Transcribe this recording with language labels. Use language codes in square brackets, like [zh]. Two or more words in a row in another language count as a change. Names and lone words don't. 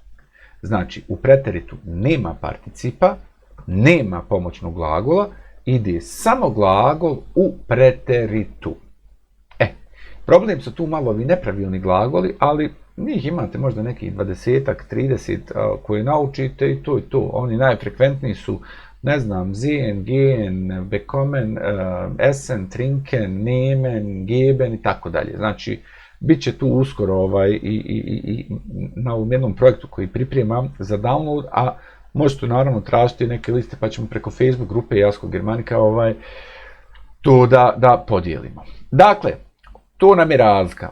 [bs] Znači, u preteritu nema participa, nema pomoćnog glagola, ide samo glagol u preteritu. Problem su tu malo ovi nepravilni glagoli, ali njih imate možda nekih 20-ak, 30 koje naučite i to. Oni najfrekventniji su, ne znam, [de] sehen, gehen, bekommen, essen, trinken, nehmen, geben [bs] i tako dalje. Znači, bit će tu uskoro i na ovom jednom projektu koji pripremam za download, a možete naravno tražiti neke liste pa ćemo preko Facebook grupe Jasko Germanika to da podijelimo. Dakle, to nam je razlika.